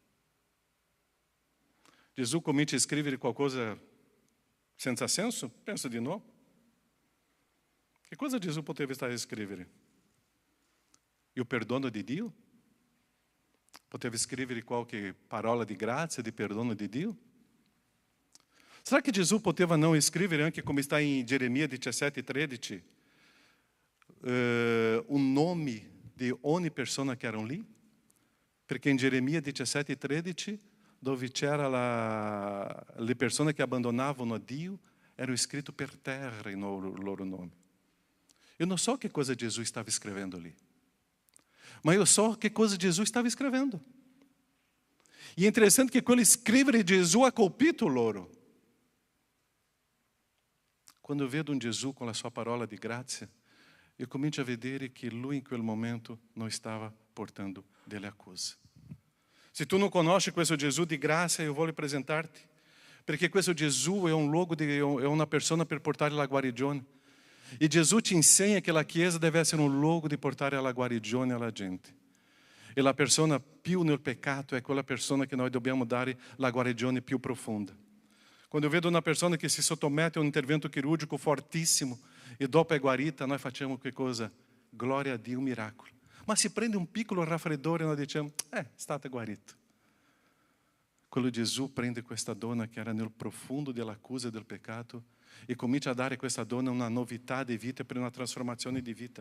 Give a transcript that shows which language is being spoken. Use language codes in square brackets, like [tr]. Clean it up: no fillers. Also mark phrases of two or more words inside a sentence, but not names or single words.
[it] Gesù comincia a scrivere qualcosa senza senso? Penso di no. Che cosa Gesù poteva estar a scrivere? Il perdono di Dio? Poteva scrivere qualche parola di grazia, di perdono di Dio? [pt] Será que [it] Gesù poteva não scrivere, anche come [pt] está em [it] Jeremias 17:13, o nome di ogni persona che erano lì? Perché in Jeremias 17:13, dove c'era le persone che abbandonavano a Dio, era scritto per terra il loro nome. [pt] Eu não [it] so che cosa Gesù stava scrivendo lì, ma io so che cosa Gesù stava scrivendo. E è interessante che quello scrivere Gesù ha colpito loro. Quando eu vedo Gesù [pt] com a [it] sua parola [pt] de graça, [it] eu comincio a vedere que lui in quel momento [pt] não estava portando [it] delle accuse. Se tu não conosci questo Gesù di grazia, [pt] eu vou lhe apresentar-te, [it] perché questo Gesù è un luogo, è una persona per portare la guarigione. E Gesù ti insegna che la Chiesa deve essere un luogo di portare la guarigione alla gente. E la persona più nel peccato è quella persona che noi dobbiamo dare la guarigione più profonda. Quando eu vedo [pt] uma pessoa que [it] se sottomette a um intervento quirúrgico fortíssimo e dopo è guarita, nós facciamo che cosa? Glória a Dio, un miracolo. Ma se prende un piccolo raffreddore e noi diciamo, è stata guarita. Quello Gesù prende questa donna che era nel profondo dell'accusa del peccato e comincia a dare a questa donna una novità di vita per una trasformazione di vita.